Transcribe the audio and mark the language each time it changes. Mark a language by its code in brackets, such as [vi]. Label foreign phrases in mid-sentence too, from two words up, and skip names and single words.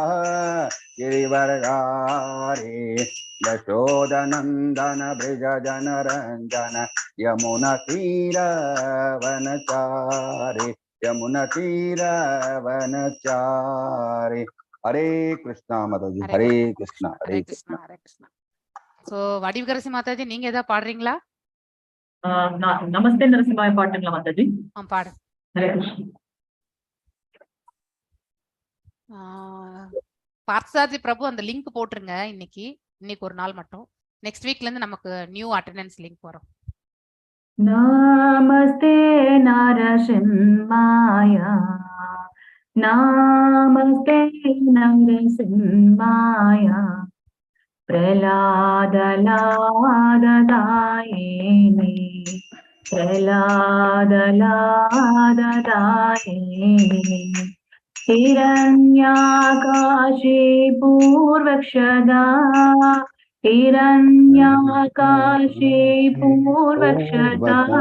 [sa] गिरिवरधारी यशोदनंदन ब्रज जन रंजन यमुना तीर वनचारी यमुना तीर वनचारी हरे कृष्णा माताजी हरे कृष्णा हरे कृष्णा [ta] सो वடிவகரசி மாதாஜி நீங்க ஏதா பாடுறீங்களா? [sa] नमस्ते नरसिंहाय [ta] பாட்டுங்களா மாதாஜி? பாடு. ஹரே கிருஷ்ணா. பார்த்தசாரதி பிரபு அந்த லிங்க் போட்டுருங்க. இன்னைக்கு ஒரு நாள் மட்டும். [en] next week [ta] இருந்து நமக்கு [en] new attendance link [ta] வரும். [sa] नमस्ते नरसिंहाय नमस्ते नरसिंहाय प्रहलादलाददायिने हिरण्याकाशे पूर्वक्षदा हिरण्याकाशे पूर्वक्षदा